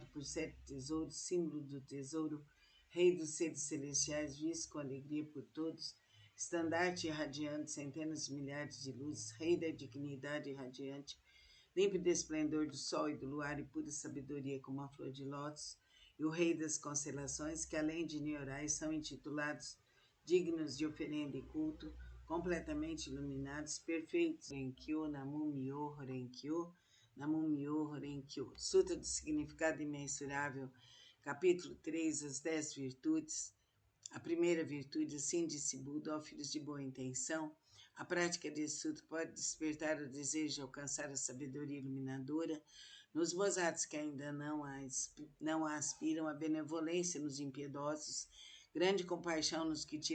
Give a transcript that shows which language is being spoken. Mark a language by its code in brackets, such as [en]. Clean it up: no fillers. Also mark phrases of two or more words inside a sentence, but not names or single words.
[pt] por 7 tesouros, símbolo do tesouro, rei dos seres celestiais, visto com alegria por todos, estandarte irradiante, centenas de milhares de luzes, rei da dignidade irradiante, límpido esplendor do sol e do luar e pura sabedoria como a flor de lótus, e o rei das constelações, que além de niorais são intitulados dignos de oferenda e culto, completamente iluminados, perfeitos. [ja] 蓮華経、南無妙法蓮華経、南無妙法蓮華経. [pt] Sutra do Significado Imensurável, capítulo 3, as 10 virtudes. A primeira virtude, assim disse Buda, ó filhos de boa intenção, a prática desse sutra pode despertar o desejo de alcançar a sabedoria iluminadora nos bodhisattvas que ainda não aspiram à benevolência nos impiedosos, grande compaixão nos que tira